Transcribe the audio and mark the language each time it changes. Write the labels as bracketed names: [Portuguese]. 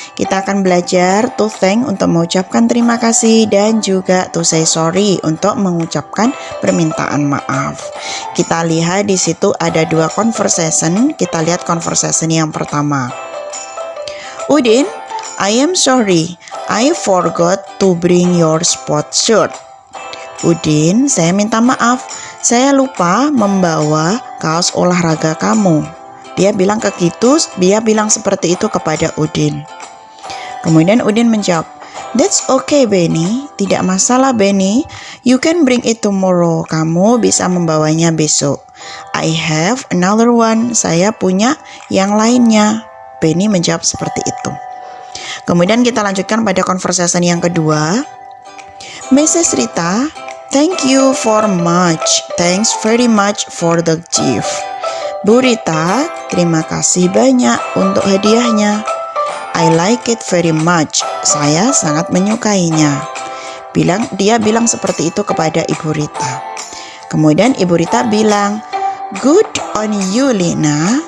[Indonesian] Kita akan belajar [English] to thank [Indonesian] untuk mengucapkan terima kasih dan juga [English] to say sorry [Indonesian] untuk mengucapkan permintaan maaf. Kita lihat di situ ada dua conversation. Kita lihat conversation yang pertama. [English] Udin, I am sorry. I forgot to bring your sport shirt. [Indonesian] Udin, saya minta maaf. Saya lupa membawa kaos olahraga kamu. Dia bilang seperti itu kepada Udin. Kemudian Udin menjawab, [English] that's okay Benny, [Indonesian] tidak masalah Benny, [English] you can bring it tomorrow, [Indonesian] kamu bisa membawanya besok. [English] I have another one, [Indonesian] saya punya yang lainnya. Benny menjawab seperti itu. Kemudian kita lanjutkan pada conversation yang kedua. Mrs. [English] Rita, thank you for much, thanks very much for the gift. [Indonesian] Bu Rita, terima kasih banyak untuk hadiahnya. [English] I like it very much. [Indonesian] Saya sangat menyukainya. Dia bilang seperti itu kepada Ibu Rita. Kemudian Ibu Rita bilang, [English] good on you Lina.